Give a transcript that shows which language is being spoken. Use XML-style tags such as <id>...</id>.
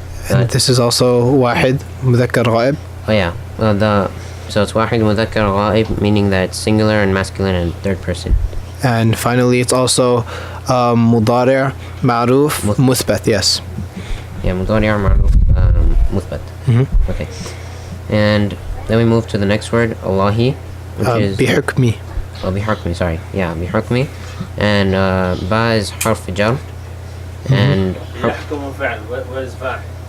<en>And this is also واحد مذكر غائب. Oh yeah, so it's واحد مذكر غائب, meaning that it's singular and masculine and third person. And finally, it's also مضارع معروف مثبت. Yes.</en> <ar>Yeah, مضارع معروف مثبت.</ar> <en>Okay. And then we move to the next word, Allahi, which is</en> <ar>بحكمي.</ar> <en>Oh, بحكمي, sorry. Yeah, بحكمي. And ba is حرف جر. And</en> <ar>يحكم فعل.</ar> <en>What is فاعل?</en>